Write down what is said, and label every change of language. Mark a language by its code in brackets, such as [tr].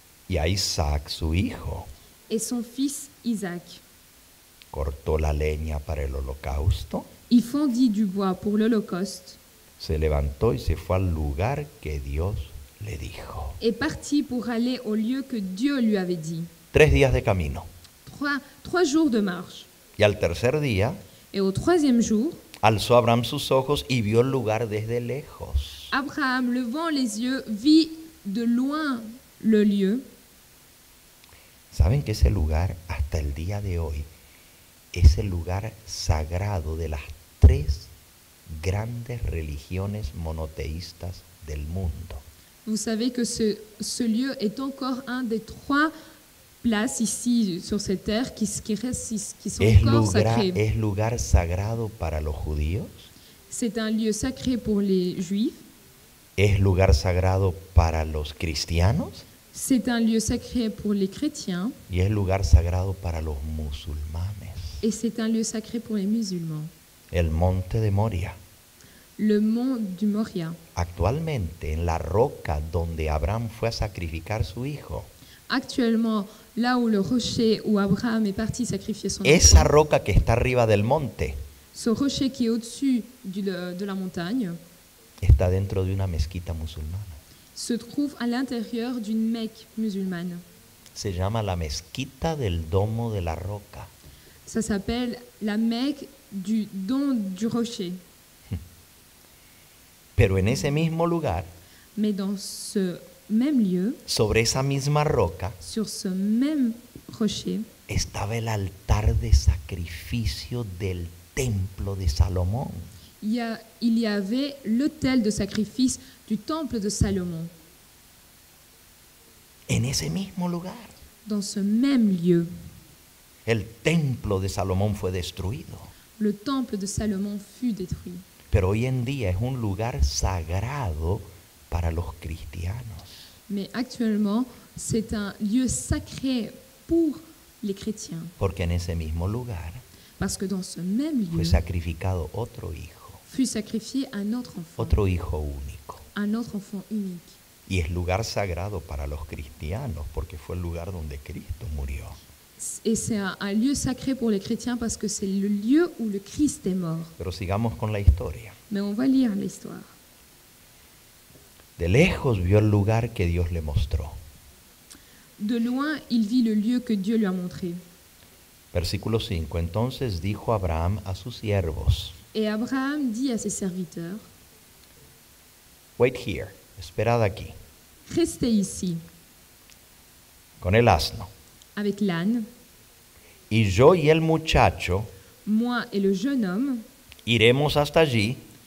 [es] y a Isaac su hijo. [fr] et son fils Isaac. [es] Cortó la leña para el holocausto, [fr] Il fondit du bois pour l'holocauste [es] se levantó y se fue al lugar que Dios le dijo. [fr] et partit pour aller au lieu que Dieu lui avait dit. [es] 3 días de camino. [fr] 3 jours de marche. [es] Y al tercer día [fr] Et au 3e jour, [es] alzó Abraham sus ojos y vio el lugar desde lejos. [fr] Abraham, levant les yeux, vit de loin le lieu. [es] ¿Saben que ese lugar hasta el día de hoy es el lugar sagrado de las 3 grandes religiones monoteístas del mundo? [fr] Vous savez que ce lieu est encore un des 3 places ici sur cette terre qui sont encore sacrées. [es] Es lugar sagrado para los judíos, [fr] C'est un lieu sacré pour les juifs, [es] es lugar sagrado para los cristianos [fr] c'est un lieu sacré pour les chrétiens [es] y es lugar sagrado para los musulmanes. [fr] et c'est un lieu sacré pour les musulmans. [es] El monte de Moria. [fr] Le mont du Moria. [es] Actualmente en la roca donde Abraham fue a sacrificar su hijo, [fr] Actuellement, là où le rocher où Abraham est parti sacrifier son [es] esa [fr] enfant, [es] roca que está arriba del monte [fr] ce rocher qui est au-dessus de la montagne, [es] está dentro de una mezquita musulmana. [fr] se trouve à l'intérieur d'une Mecque musulmane. [es] Se llama la mezquita del domo de la roca. [fr] Ça s'appelle la Mecque du don du rocher. [es] Pero en ese mismo lugar, [fr] Mais dans ce même lieu, [es] sobre esa misma roca, [fr] sur ce même rocher, [es] estaba el altar de sacrificio del templo de Salomón. [fr] il y avait l'autel de sacrifice du temple de Salomon. [es] En ese mismo lugar, [fr] Dans ce même lieu, [es] el templo de Salomón fue destruido. [fr] le temple de Salomon fut détruit. [es] Pero hoy en día es un lugar sagrado para los cristianos. [fr] Mais actuellement, c'est un lieu sacré pour les chrétiens. [es] Porque en ese mismo lugar [fr] Parce que dans ce même [es] fue [fr] lieu [es] sacrificado otro hijo [fr] fut sacrifié un autre enfant [es] único. [fr] unique. [es] Y es lugar sagrado para los cristianos porque fue el lugar donde Cristo murió. [fr] Et c'est un lieu sacré pour les chrétiens parce que c'est le lieu où le Christ est mort. [es] Pero sigamos con la historia. [fr] Mais on va lire l'histoire. [es] De lejos vio el lugar que Dios le mostró. [fr] De loin, il vit le lieu que Dieu lui a montré. [es] Versículo 5. Entonces dijo Abraham a sus siervos, [fr] Et Abraham dit à ses serviteurs, [en] wait here, [es] esperad aquí, [fr] restez ici [es] con el asno. [fr] avec l'âne, [es] Y yo y el muchacho [fr] moi et le jeune homme, [es] iremos hasta allí,